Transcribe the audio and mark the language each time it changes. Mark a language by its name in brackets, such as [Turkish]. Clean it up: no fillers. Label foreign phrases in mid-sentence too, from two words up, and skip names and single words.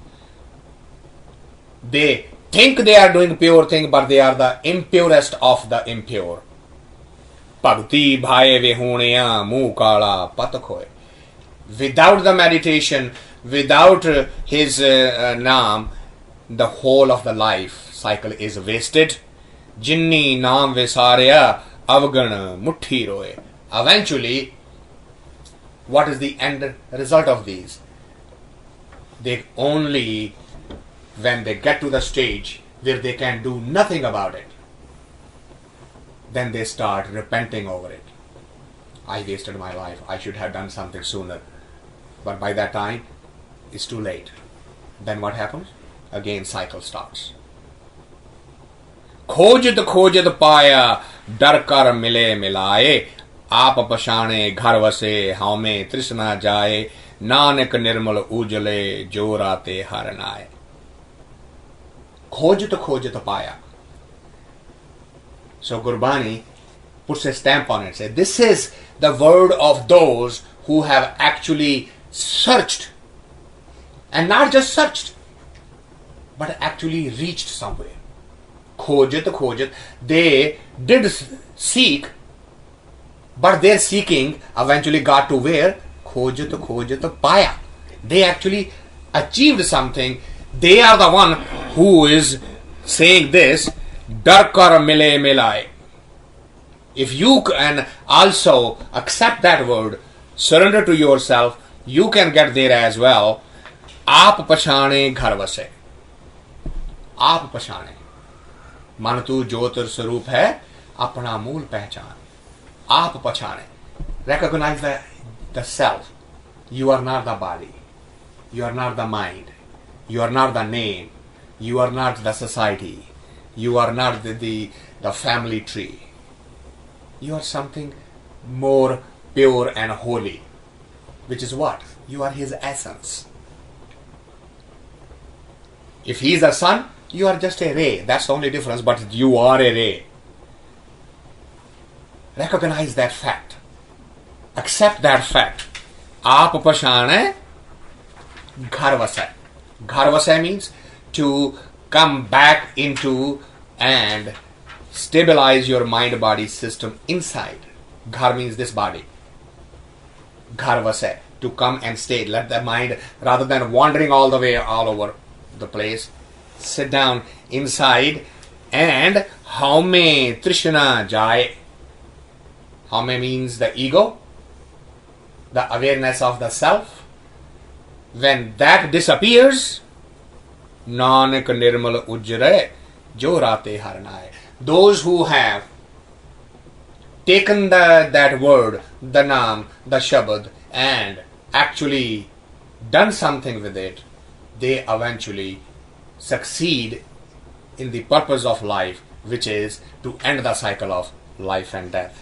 [English] They think they are doing pure thing, but they are the impurest of the impure. [Punjabi] ਭਗਤਿ ਭਾਏ ਵਿਹੂਣਿਆ ਮੁਹ ਕਾਲਾ ਪਾਤਕ ਹੋਇ. [English] Without the meditation, without his naam, the whole of the life cycle is wasted. [Punjabi] ਜਿਨੀ ਨਾਮੁ ਵਿਸਾਰਿਆ ਅਵਗਣ ਮੁਠੀ ਰੋਇ. [English] Eventually, what is the end result of these? They only, when they get to the stage where they can do nothing about it, then they start repenting over it. I wasted my life. I should have done something sooner. But by that time, it's too late. Then what happens? Again, cycle starts. [Punjabi] ਖੋਜਤ ਖੋਜਤ ਪਾਇਆ ਡਰ ਕਰ ਮਿਲੇ ਮਿਲਾਏ ਆਪ ਪਛਾਣੇ ਘਰ ਵਸੇ ਹਉ ਮੈਂ ਤ੍ਰਿਸ਼ਨਾ ਜਾਏ ਨਾਨਕ ਨਿਰਮਲ ਉਜਲੇ ਜੋ ਰਾਤੇ ਹਰ ਨਾਏ ਖੋਜਤ ਖੋਜਤ ਪਾਇਆ. [English] So Gurbani puts a stamp on it, says this is the word of those who have actually searched, and not just searched but actually reached somewhere. [Punjabi] ਖੋਜਤ ਖੋਜਤ, [English] they did seek, but their seeking eventually got to where? [Punjabi] ਖੋਜਤ ਖੋਜਤ ਪਾਇਆ. [English] They actually achieved something. They are the one who is saying this, [Punjabi] ਦਰ ਕਰ ਮਿਲੇ ਮਿਲਾਇ. [English] If you can also accept that word, surrender to yourself, you can get there as well. [Punjabi] ਆਪ ਪਛਾਣੇ ਘਰ ਵਸੇ। ਆਪ ਪਛਾਣੇ. ਮਨ ਤੂ ਜੋਤਿ ਸਰੂਪੁ ਹੈ ਆਪਣਾ ਮੂਲੁ ਪਛਾਣੁ. ਆਪ ਪਛਾਣੇ. [English] Recognize the self. You are not the body. You are not the mind. You are not the name. You are not the society. You are not the family tree. You are something more pure and holy. Which is what? You are his essence. If he is the sun, you are just a ray. That's the only difference, but you are a ray. Recognize that fact. Accept that fact. [Punjabi] ਆਪ ਪਛਾਣੇ ਘਰ ਵਸੈ. ਘਰ ਵਸੈ [English] means to come back into and stabilize your mind-body system inside. Ghar means this body. [Punjabi] ਘਰ ਵਸੈ, [English] to come and stay. Let the mind, rather than wandering all the way all over the place, sit down inside and [Punjabi] ਹਉਮੈ ਤ੍ਰਿਸ਼ਨਾ ਜਾਇ. [English] Haume means the ego, the awareness of the self. When that disappears, [Punjabi] ਨਾਨਕ ਨਿਰਮਲ ਉਜਲੇ ਜੋ ਰਾਤੇ ਹਰਿਨਾਇ. [English] Those who have taken that word, the naam, the shabad, and actually done something with it, they eventually succeed in the purpose of life, which is to end the cycle of life and death.